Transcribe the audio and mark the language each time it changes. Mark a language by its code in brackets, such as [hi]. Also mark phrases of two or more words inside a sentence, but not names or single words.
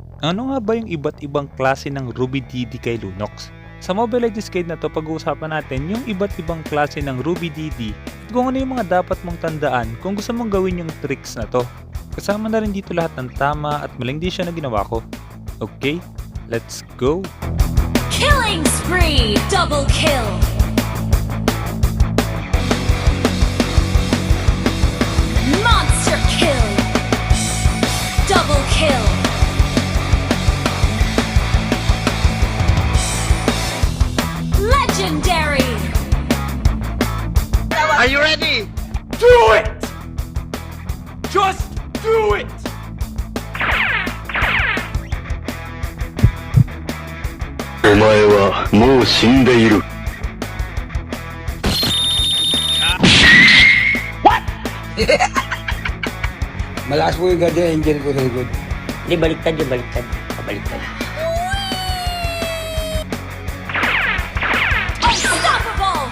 [tl] Ano nga ba yung iba't ibang klase ng Ruby DD kay Lunox? Sa Mobile Legends Guide na to, pag-uusapan natin yung iba't ibang klase ng Ruby DD at kung ano yung mga dapat mong tandaan kung gusto mong gawin yung tricks na to. Kasama na rin dito lahat ng tama at maling desisyon na ginawa ko. [en] Okay, let's go! Killing spree! Double kill! Monster kill! Double kill! Legendary! Are you ready? Do it! Just do it! [ja] お前はもう死んでいる。 [tl] Malakas po yung [en] guardian angel [tl] ko sa likod. Hindi, baliktad yung baliktad. Pabaliktad. [en] Unstoppable!